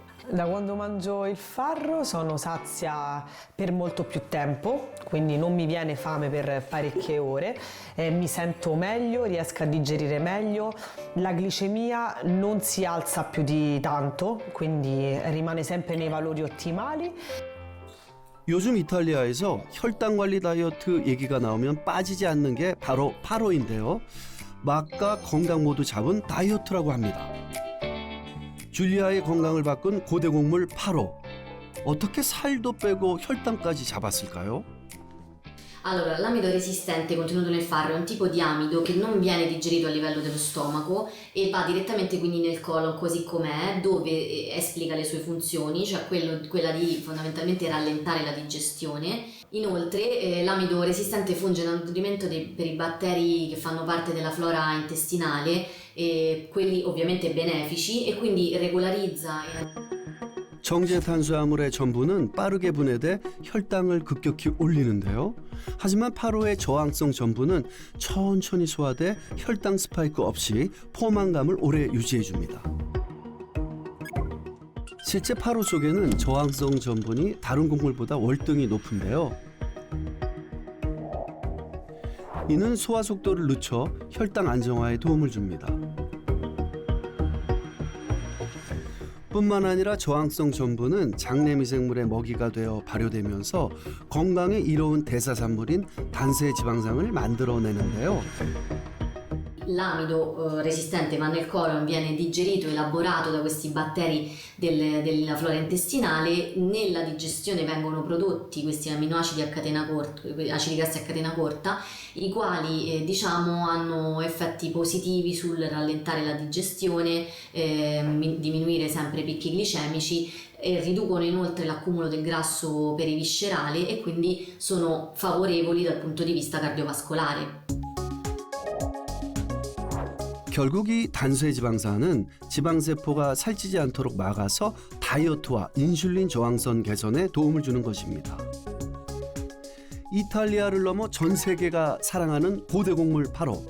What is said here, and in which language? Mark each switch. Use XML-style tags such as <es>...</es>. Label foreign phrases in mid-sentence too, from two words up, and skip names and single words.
<it>Da quando mangio il farro sono sazia per molto più tempo, quindi non mi viene fame per parecchie ore, mi sento meglio, riesco a digerire meglio, la glicemia non si alza più di tanto, quindi rimane sempre nei valori ottimali.</it> <ko>요즘 이탈리아에서 혈당 관리 다이어트 얘기가 나오면 빠지지 않는 게 바로 파로인데요. 맛과 건강 모두 잡은 다이어트라고 합니다. 줄리아의 건강을 바꾼 고대 곡물 파로. 어떻게 살도 빼고 혈당까지 잡았을까요?</ko> <it>Allora, l'amido resistente contenuto nel farro è un tipo di amido che non viene digerito a livello dello stomaco e va direttamente quindi nel colon così com'è, dove esplica le sue funzioni, cioè quella di fondamentalmente rallentare la digestione. Inoltre l'amido resistente funge da nutrimento per i batteri che fanno parte della flora intestinale, quelli ovviamente benefici, e quindi regolarizza</it> <ko>정제 탄수화물의 전분은 빠르게 분해돼 혈당을 급격히 올리는데요. 하지만 파로의 저항성 전분은 천천히 소화돼 혈당 스파이크 없이 포만감을 오래 유지해줍니다. 실제 파로 속에는 저항성 전분이 다른 곡물보다 월등히 높은데요. 이는 소화 속도를 늦춰 혈당 안정화에 도움을 줍니다. 뿐만 아니라 저항성 전분은 장내 미생물의 먹이가 되어 발효되면서 건강에 이로운 대사산물인 단세 지방산을 만들어내는데요.</ko> <it>L'amido resistente va nel colon, viene digerito, elaborato da questi batteri della flora intestinale. Nella digestione vengono prodotti questi aminoacidi a catena corta, acidi grassi a catena corta, i quali diciamo hanno effetti positivi sul rallentare la digestione, diminuire sempre i picchi glicemici, e riducono inoltre l'accumulo del grasso periviscerale e quindi sono favorevoli dal punto di vista cardiovascolare.</it> <ko>결국 이 단수의 지방산은 지방세포가 살찌지 않도록 막아서 다이어트와 인슐린 저항성 개선에 도움을 주는 것입니다. 이탈리아를 넘어 전 세계가 사랑하는 고대 곡물 파로.</ko>